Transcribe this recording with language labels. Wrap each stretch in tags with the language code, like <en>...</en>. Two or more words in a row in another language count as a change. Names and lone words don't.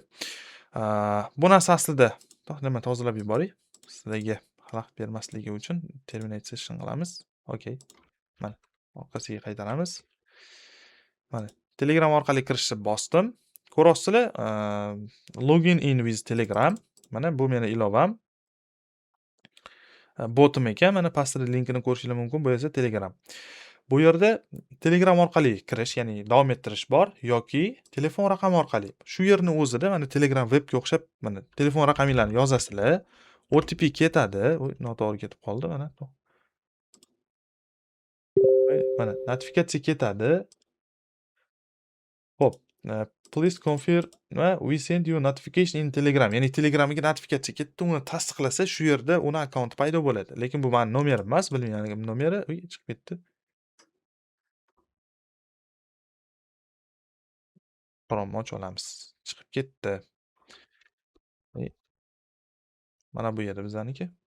<uz>Bu narsa aslida nima tozalab yuboray. Sizlarga xalaqit bermasligi uchun</uz> <en>terminate session</en> <uz>qilamiz. Okay. Mana orqasiga qaytaramiz. Mana Telegram orqali kirishni bosdim. Ko'rasizlar,</uz> <en>login in with Telegram.</en> <uz>Mana bu meni ilovam. Botim ekan. Mana pastda linkini ko'rishingiz mumkin. Bu esa Telegram. Bu yerda Telegram orqali kirish, ya'ni davom ettirish bor yoki telefon raqami orqali. Shu yerni o'zida mana Telegram webga o'xshab mana telefon raqaminglarni yozasizlar. OTP ketadi. Voy, noto'g'ri ketib qoldi mana. Mana notifikatsiya ketadi. Hop,</uz> <en>please confirm va we send you notification in Telegram.</en> <uz>Ya'ni Telegramga notifikatsiya ketdi, uni tasdiqlasa shu yerda uni akkaunt paydo bo'ladi. Lekin bu meni nomerim emas, bilmaganim nomeri. Uy, chiqib ketdi. Chrome ochib olamiz. Chiqib ketdi. Ey, mana bu yerda bizaniki.</uz>